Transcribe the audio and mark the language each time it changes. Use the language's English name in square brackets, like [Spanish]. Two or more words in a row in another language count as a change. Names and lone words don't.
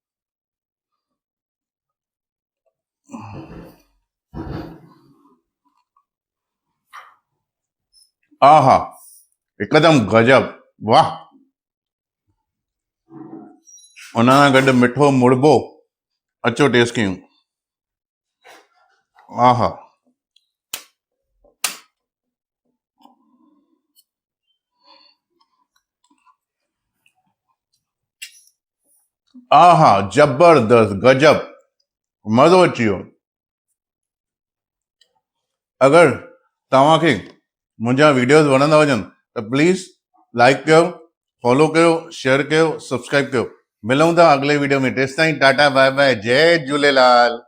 [Sindhi] आहा, हिकदमि गजब, वाह। हुन सां गॾु मिठो मुड़बो। अचो टेस्ट कयूं। आहा, आहा, जबरदस्त, गजब, मज़ो अची वियो। अगरि तव्हांखे मुंहिंजा वीडियोस वणंदा हुजनि त प्लीज़ लाइक कयो, फॉलो कयो, शेयर कयो, सब्सक्राइब कयो। मिलूं था [Hindi] अगले वीडियो में। [Sindhi] तेसिताईं टाटा [English] bye bye, [Sindhi] जय झूलेलाल।